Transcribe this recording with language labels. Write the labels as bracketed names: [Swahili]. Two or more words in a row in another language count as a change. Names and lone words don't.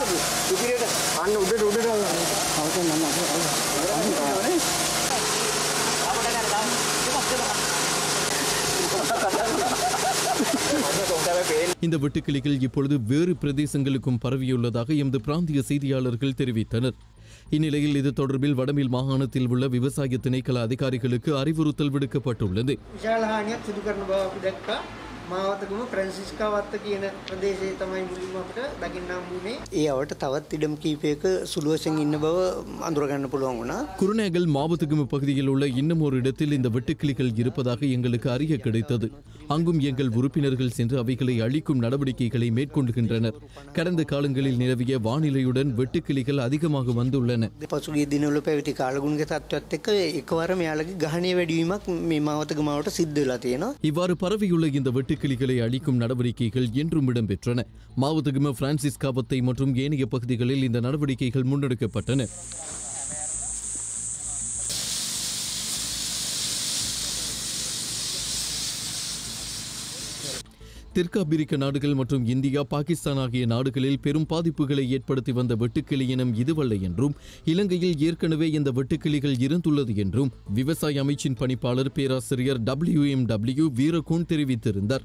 [Tamil] இந்த வெட்டுக்கிளிகள் இப்பொழுது வேறு பிரதேசங்களுக்கும் பரவியுள்ளதாக எமது பிராந்திய செய்தியாளர்கள் தெரிவித்தனர். இந்நிலையில் இது தொடர்பில் வடமில் மாகாணத்தில் உள்ள விவசாய திணைக்கள அதிகாரிகளுக்கு அறிவுறுத்தல் விடுக்கப்பட்டுள்ளது. [Sinhala] මාවතගම ප්‍රැන්සිස්කා වත්ත කියන ප්‍රදේශයේ තමයි මුලින්ම අපිට දකින්න හම්බුනේ. ඒ අවට තවත් ඉඩම් කීපයක සුළු වශයෙන් ඉන්න බව අඳුර ගන්න පුළුවන් වුණා. [Tamil] குருநேகல் மாவத்தகும பகுதியில் உள்ள இன்னும் ஒரு இடத்தில் இந்த வெட்டுக்கிளிகள் இருப்பதாக எங்களுக்கு அறிய கிடைத்தது. அங்கும் எங்கள் உறுப்பினர்கள் சென்று அவைகளை அழிக்கும் நடவடிக்கைகளை மேற்கொள்கின்றனர். கடந்த காலங்களில் நிலவிய வானிலையுடன் வெட்டுக்கிளிகள் அதிகமாக வந்துள்ளன. [Sinhala] පසුගිය දිනවල පැවති කාලගුණක තත්ත්වයක් එක්ක එකවරම යාළගේ ගහණය වැඩිවීමක් මේ මාවතගමාවට සිද්ධ වෙලා තියෙනවා. [Tamil] இவ்வாறு பரவியுள்ள இந்த வெட்டுக்கிளிகளை அழிக்கும் நடவடிக்கைகள் என்றும் இடம்பெற்றன. மாவத்தகும பிரான்சிஸ்காவத்தை மற்றும் ஏனைய பகுதிகளில் இந்த நடவடிக்கைகள் முன்னெடுக்கப்பட்டன. தெற்கு அமெரிக்க நாடுகள் மற்றும் இந்தியா, பாகிஸ்தான் ஆகிய நாடுகளில் பெரும் பாதிப்புகளை ஏற்படுத்தி வந்த வெட்டுக்கிளி இனம் இதுவல்ல என்றும் இலங்கையில் ஏற்கனவே இந்த வெட்டுக்கிளிகள் இருந்துள்ளது என்றும் விவசாய அமைச்சின் பணிப்பாளர் பேராசிரியர் WMW வீரகோன் தெரிவித்திருந்தார்.